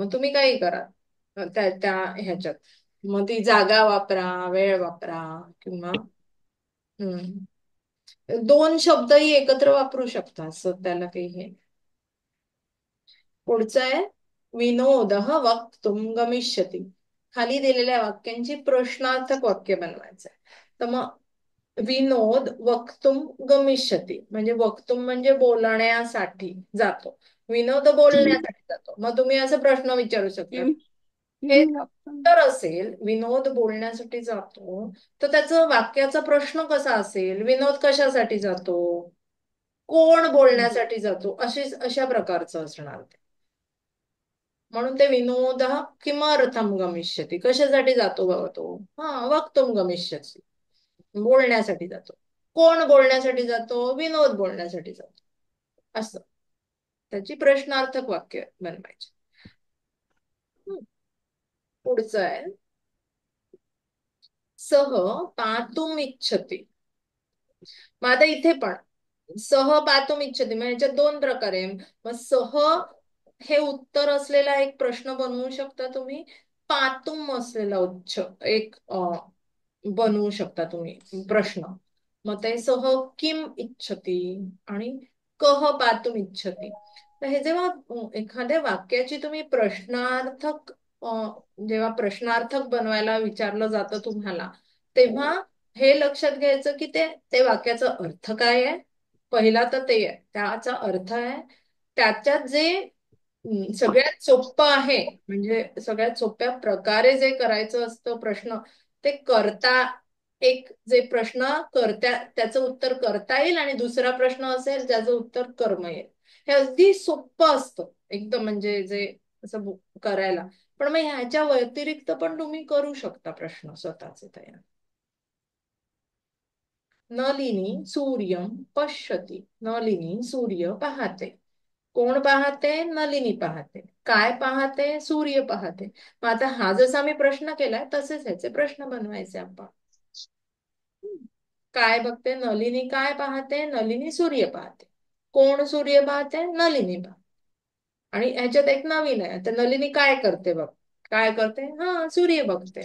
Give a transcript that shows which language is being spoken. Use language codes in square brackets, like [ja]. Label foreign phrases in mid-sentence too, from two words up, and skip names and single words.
[mr] मग तुम्ही काही करा त्या त्या ह्याच्यात, मग ती जागा वापरा, वेळ वापरा, किंवा दोन शब्दही एकत्र वापरू शकता, असं त्याला काही हे. पुढचं आहे [sa] विनोद वक्तुम गमिष्यति. [mr] खाली दिलेल्या वाक्यांची प्रश्नार्थक वाक्य बनवायचं. तर मग [sa] विनोद वक्तुम गमिष्यति [mr] म्हणजे वक्तुम म्हणजे बोलण्यासाठी जातो, विनोद बोलण्यासाठी जातो. मग तुम्ही असं प्रश्न विचारू शकता, [sa] किम [mr] हे [sa] किम वक्तुम. [mr] तर असेल विनोद बोलण्यासाठी जातो, तर त्याचं वाक्याचा प्रश्न कसा असेल, विनोद कशासाठी जातो, कोण बोलण्यासाठी जातो, अशा प्रकारचं असणार ते. म्हणून ते [sa] विनोद किमर्थम गमिष्यति, [mr] कशासाठी जातो बाबा तो, [sa] वक्तुम गमिष्यति [mr] बोलण्यासाठी जातो. कोण बोलण्यासाठी जातो, विनोद बोलण्यासाठी जातो, असं त्याची प्रश्नार्थक वाक्य बनवायची. पुढचं आहे [sa] सह पातुम इच्छति. [mr] मग आता इथे पण [sa] सह पातुम इच्छति [mr] म्हणजे याच्यात दोन प्रकार आहे. मग सह हे उत्तर असलेला एक प्रश्न बनवू शकता तुम्ही, पातुम असलेला उच्च एक बनवू शकता तुम्ही प्रश्न. मग ते [sa] सह किम इच्छति [mr] आणि [sa] कह पातुम इच्छति. [mr] तर हे जेव्हा एखाद्या वाक्याची तुम्ही प्रश्नार्थक जेव्हा प्रश्नार्थक बनवायला विचारलं जातं तुम्हाला, तेव्हा हे लक्षात घ्यायचं की ते ते वाक्याचा अर्थ काय आहे. पहिला तर ते आहे, त्याचा अर्थ आहे. त्याच्यात जे सगळ्यात सोपं आहे, म्हणजे सगळ्यात सोप्या प्रकारे जे करायचं असतं प्रश्न, ते करता, एक जे प्रश्न करता त्याचं उत्तर करता येईल, आणि दुसरा प्रश्न असेल ज्याचं उत्तर कर्म येईल. हे अगदी सोपं असतं एकदम, म्हणजे जे असं करायला. पण मग ह्याच्या व्यतिरिक्त पण तुम्ही करू शकता प्रश्न स्वतःचे तयार. [sa] नलिनी सूर्यम पश्यती. [mr] नलिनी सूर्य पाहते. कोण पाहते, नलिनी पाहते. काय पाहते, सूर्य पाहते. मग आता हा जसा मी प्रश्न केलाय तसेच ह्याचे प्रश्न बनवायचे आपण. काय बघते, नलिनी काय पाहते, नलिनी सूर्य पाहते. कोण सूर्य पाहते, नलिनी पाहते. आणि ह्याच्यात एक नवीन आहे, तर नलिनी काय करते बघ, काय करते, सूर्य बघते.